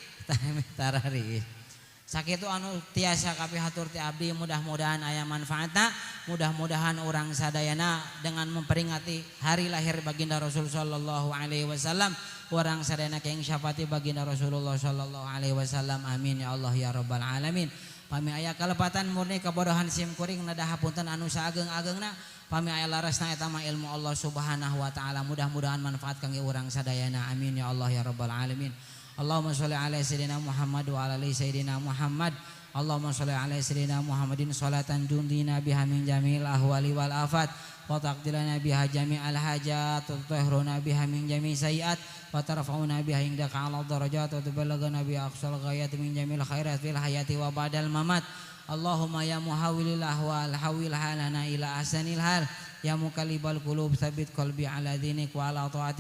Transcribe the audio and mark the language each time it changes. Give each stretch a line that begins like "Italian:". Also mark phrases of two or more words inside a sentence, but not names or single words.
Sundanese: Sakitu anu tiasa kabeh hatur ti abdi, mudah-mudahan aya manfaatna, mudah-mudahan orang sadayana
Indonesian: dengan memperingati hari lahir baginda
Sundanese: Rasul
Arabic: صلى الله عليه وسلم,
Sundanese: orang sadayana keing syafaati baginda Rasulullah
Arabic: صلى الله عليه وسلم. آمين يا الله يا رب العالمين.
Sundanese: Pami aya kalepatan murni kabodohan sim kuring nada hapunten anu saageng-ageungna. Pami aya larasna eta mah ilmu Allah
Arabic: سبحانه وتعالى.
Sundanese: Mudah-mudahan manfaat kangge urang sadayana.
Arabic: آمين يا الله يا رب العالمين اللهم صل على سيدنا محمد وعلى آل سيدنا محمد wa ala ali sayyidina Muhammad. اللهم صل على سيدنا محمد صلاة تنجينا بها من جميع الأهوال والآفات وتقضي لنا بها جميع الحاجات وتطهرنا بها من جميع السيئات وترفعنا بها عندك أعلى الدرجات وتبلغنا بها أقصى الغايات من جميع الخيرات في الحياة وبعد الممات. اللهم يا محول الأحوال حول حالنا إلى أحسن الحال يا مقلب القلوب ثبت قلبي على دينك وعلى طاعتك.